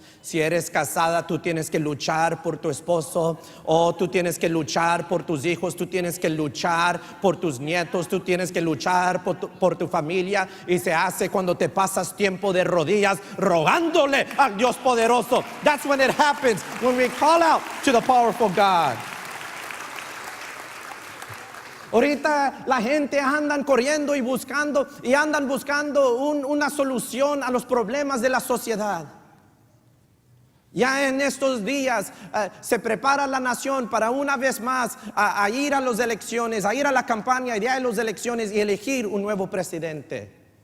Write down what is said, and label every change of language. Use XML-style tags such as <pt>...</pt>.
<es>Si eres casada, tú tienes que luchar por tu esposo, o tú tienes que luchar por tus hijos, tú tienes que luchar por tus nietos, tú tienes que luchar por tu familia. Y se hace cuando te pasas tiempo de rodillas rogándole al Dios poderoso.</es> <en>That's when it happens, when we call out to the powerful God.</en> <es>Ahorita la gente andan corriendo y andan buscando una solución a los problemas de la sociedad. Ya en estos días se prepara la nación para una vez más a ir a las elecciones, a ir a la campaña y de las elecciones y elegir un nuevo presidente.</es>